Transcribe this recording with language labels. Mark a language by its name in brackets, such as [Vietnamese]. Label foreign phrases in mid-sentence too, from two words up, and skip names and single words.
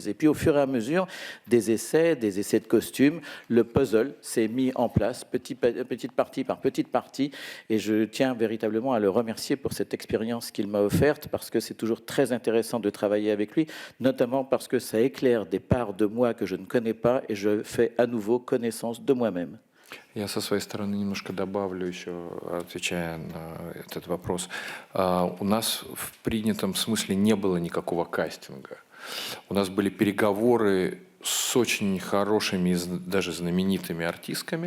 [French] Et puis au fur et à mesure des essais de costumes, le puzzle s'est mis en place petite partie par petite partie, et je tiens véritablement à le remercier pour cette expérience qu'il m'a offerte, parce que c'est toujours très intéressant de travailler avec lui, notamment parce que ça éclaire des parts de moi que je ne connais pas, et je fais à nouveau connaissance de moi-même. [Russian] Я со своей стороны немножко добавлю еще, отвечая на этот вопрос. У нас в принятом смысле не было никакого кастинга. У нас были переговоры с очень хорошими, даже знаменитыми артистками.